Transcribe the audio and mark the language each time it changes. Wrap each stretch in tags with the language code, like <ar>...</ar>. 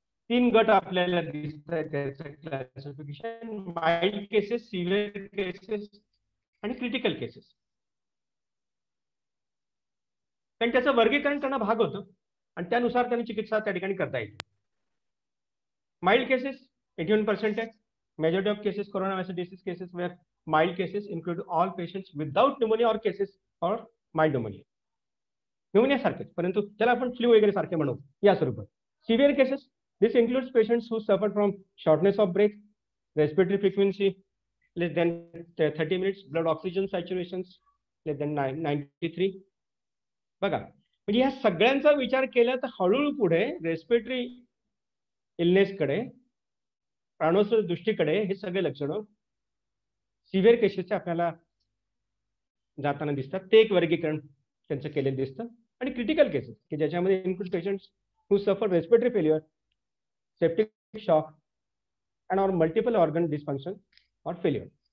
<mr>3 गट आपल्याला दिसत आहेत त्याचं classification: mild cases, severe cases आणि क्रिटिकल केसेस. कारण त्याचं वर्गीकरण करणं भाग होतं आणि त्यानुसार त्यांनी चिकित्सा त्या ठिकाणी करता येते. माइल्ड केसेस 81% आहे.</mr> <en>Majority of cases corona disease cases were mild cases include all patients without pneumonia or cases or mild pneumonia.</en> <mr>Pneumonia सारखेच, परंतु त्याला आपण फ्लू वगैरे सारखे म्हणू या स्वरूपात.</mr> <en>Severe cases, this includes patients who suffer from shortness of breath, respiratory frequency less than 30 minutes, blood oxygen saturations less than 93.</en> <mr>बघा, म्हणजे या सगळ्यांचा विचार केला तर हळूहळू पुढे रेस्पिरेटरी इलनेसकडे, प्राणोत्सव दृष्टीकडे हे सगळे लक्षणं सिव्हिअर केसेसचे आपल्याला जाताना दिसतात. ते एक वर्गीकरण त्यांचं केलेलं दिसतं. आणि क्रिटिकल केसेस की ज्याच्यामध्ये</mr> <en>Include patients who suffer respiratory failure, septic shock and or multiple organ dysfunction or failure.</en>